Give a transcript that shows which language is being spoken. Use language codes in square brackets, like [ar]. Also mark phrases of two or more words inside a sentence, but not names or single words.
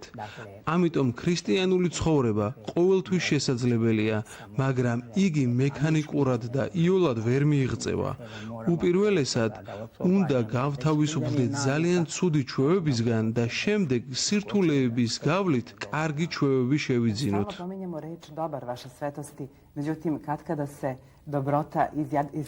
[ka] ამიტომ ქრისტიანული ცხოვრება ყოველთვის შესაძლებელია, მაგრამ იგი მექანიკურად და იოლად ვერ მიიღწევა. უპირველესად უნდა გავთავისუფლდეთ ძალიან ცუდი ჩვევებისგან და შემდეგ სირთულეების გავლით კარგი ჩვევები შევიძინოთ. [sr] Pominjemo reč dobar, vaša svetosti, međutim, katkada se dobrota